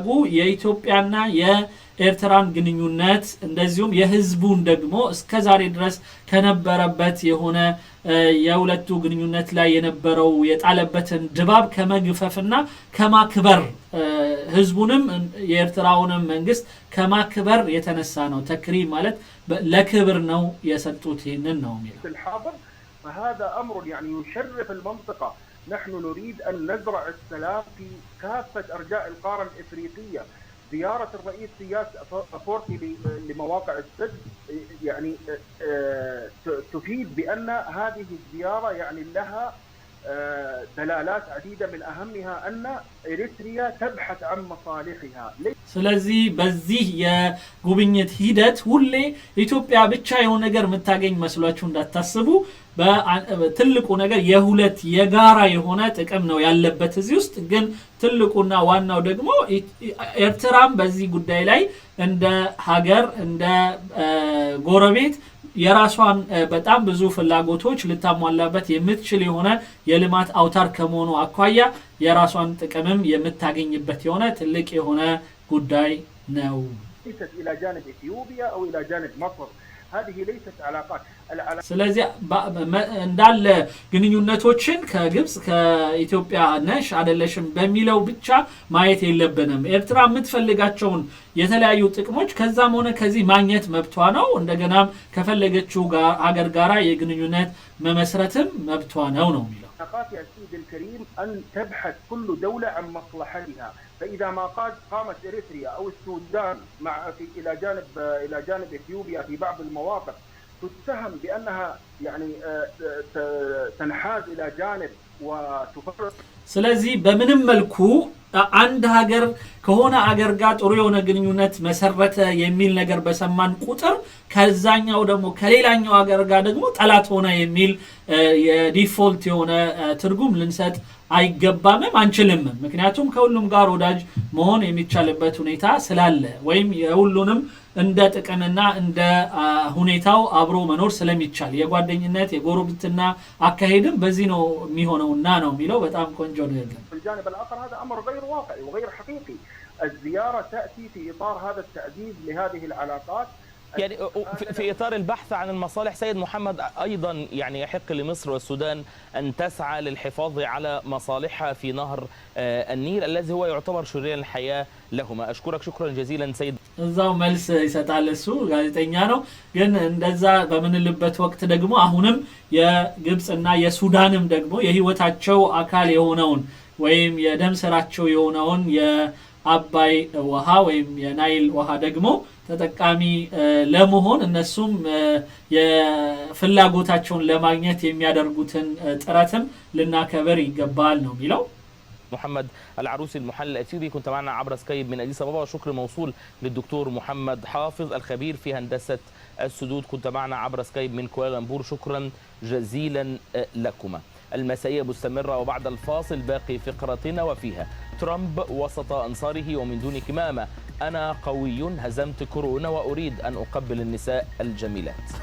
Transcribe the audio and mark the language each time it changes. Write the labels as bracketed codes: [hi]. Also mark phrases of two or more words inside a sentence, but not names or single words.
[am] የኢትዮጵያና የኤርትራን ግንኙነት እንደዚሁም የህዝቡን ደግሞ እስከዛሬ ድረስ ከነበረበት የሆነ የሁለቱ ግንኙነት ላይ የነበረው የጣለበትን ድባብ ከመግፈፍና ከማክበር ህዝቡንም የኤርትራውንም መንግስት ከማክበር የተነሳ ነው። ተክሪም ማለት ለክብር ነው የሰጡት ይህንን ነው የሚለው። [ar] فهذا أمر يعني يشرف المنطقة. نحن نريد أن نزرع السلام في كافة أرجاء القارة الإفريقية. زيارة الرئيس سياس أفورقي لمواقع السد يعني تفيد بأن هذه الزيارة يعني لها دلالات عديدة من أهمها أن إريتريا تبحث عن مصالحها. [am] ስለዚህ በዚህ የጉብኝት ሂደት ሁሌ ኢትዮጵያ ብቻ የሆነ ነገር የምታገኝ መስሏችሁ እንዳታስቡ። በትልቁ ነገር የሁለት የጋራ የሆነ ጥቅም ነው ያለበት እዚህ ውስጥ። ግን ትልቁና ዋናው ደግሞ ኤርትራም በዚህ ጉዳይ ላይ እንደ ሀገር እንደ ጎረቤት የራሷን በጣም ብዙ ፍላጎቶች ልታሟላበት የምትችል የሆነ የልማት አውታር ከመሆኑ አኳያ የራሷን ጥቅምም የምታገኝበት የሆነ ትልቅ የሆነ ጉዳይ ነው። [ar] ليست الى جانب اثيوبيا او الى جانب مصر. هذه ليست علاقات. [am] ስለዚህ እንዳለ ግንኙነቶችን ከግብጽ ከኢትዮጵያ ነሽ አይደለሽም በሚለው ብቻ ማየት የለብንም። ኤርትራ የምትፈልጋቸውን የተለያዩ ጥቅሞች ከዛም ሆነ ከዚህ ማግኘት መብቷ ነው። እንደገናም ከፈለገችው ሀገር ጋራ የግንኙነት መመስረትም መብቷ ነው ነው የሚለው። [ar] يا سيدي الكريم أن تبحث كل دولة عن مصلحتها. فإذا ما قامت إريتريا أو السودان إلى جانب إثيوبيا في بعض المواقف تتهم بأنها يعني تنحاز إلى جانب وتفرق. [am] ስለዚህ በምንም መልኩ አንድ ሀገር ከሆነ ሀገር ጋር ጥሩ የሆነ ግንኙነት መሰረተ የሚል ነገር በሰማን ቁጥር ከዛኛው ደግሞ ከሌላኛው ሀገር ጋር ደግሞ ጠላት ሆነ የሚል የዲፎልት የሆነ ትርጉም ልንሰጥ አይገባምም አንችልምም። ምክንያቱም ከሁሉም ጋር ወዳጅ መሆን የሚቻልበት ሁኔታ ስላለ ወይም የሁሉንም እንደ ጥቅምና እንደ ሁኔታው አብሮ መኖር ስለሚቻል የጓደኝነት የጎረቤትና አካሄድም በዚህ ነው የሚሆነውና ነው የሚለው። በጣም ቆንጆ ነው ያለው። [ar] الجانب الآخر هذا أمر غير واقعي وغير حقيقي. الزيارة تأتي في إطار هذا التعزيز لهذه العلاقات. يعني في إطار البحث عن المصالح سيد محمد، أيضا يعني يحق لمصر والسودان أن تسعى للحفاظ على مصالحها في نهر النيل الذي هو يعتبر شريان الحياة لهما. أشكرك شكرا جزيلا سيد. [am] እዛው መልስ ይሰጣል እሱ ጋዜጠኛ ነው። ግን እንደዛ በምንልበት ወቅት ደግሞ አሁንም የግብጽና የሱዳንም ደግሞ የህይወታቸው አካል የሆነውን ወይም የደም ስራቸው የሆነውን የአባይ ውሃ ወይም የናይል ውሃ ደግሞ ተጠቃሚ ለመሆን እነሱም የፍላጎታቸውን ለማግኘት የሚያደርጉትን ጥረትም ልናከብር ይገባል ነው የሚለው። [ar] محمد العروسي المحلل الأثيوبي كنت معنا عبر سكايب من أديس أبابا. وشكر موصول للدكتور محمد حافظ الخبير في هندسة السدود، كنت معنا عبر سكايب من كوالالمبور. شكرا جزيلا لكما. المسائية مستمرة وبعد الفاصل باقي فقرتنا وفيها ترامب وسط أنصاره ومن دون كمامة: أنا قوي هزمت كورونا وأريد أن أقبل النساء الجميلات.